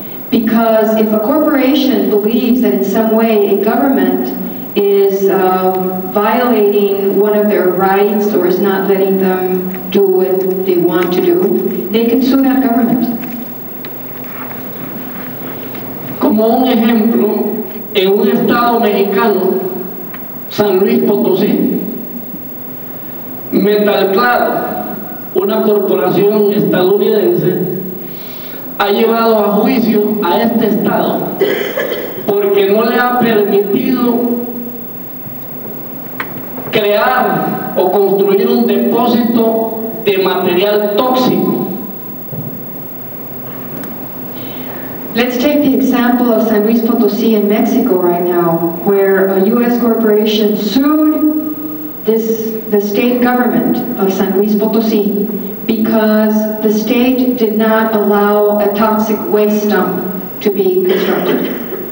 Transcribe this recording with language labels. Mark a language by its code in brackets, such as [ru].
[en] Because if a corporation believes that in some way a government is violating one of their rights or is not letting them do what they want to do, they can sue that government. [es] Como un ejemplo, en un estado mexicano, San Luis Potosí, Metalclad, una corporación estadounidense, ha llevado a juicio a este estado porque no le ha permitido crear o construir un depósito de material tóxico. [en] Let's take the example of San Luis Potosí in Mexico right now, where a U.S. corporation sued the state government of San Luis Potosí because the state did not allow a toxic waste dump to be constructed.